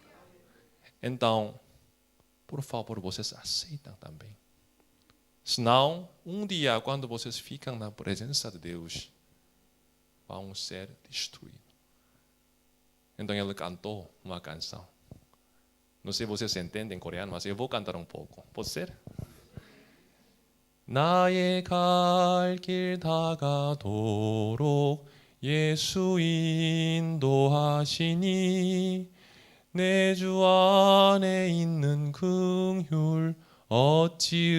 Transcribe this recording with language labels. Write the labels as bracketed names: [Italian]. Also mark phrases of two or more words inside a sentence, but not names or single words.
[Portuguese] Então, por favor, vocês aceitam também. Senão, um dia, quando vocês ficam na presença de Deus, vão ser destruídos. Então ele cantou uma canção. Não sei se vocês entendem coreano, mas eu vou cantar um pouco. Pode ser? [Korean] 나의 갈 길 다가도록 예수 인도하시니 내 주 안에 있는 긍휼 어찌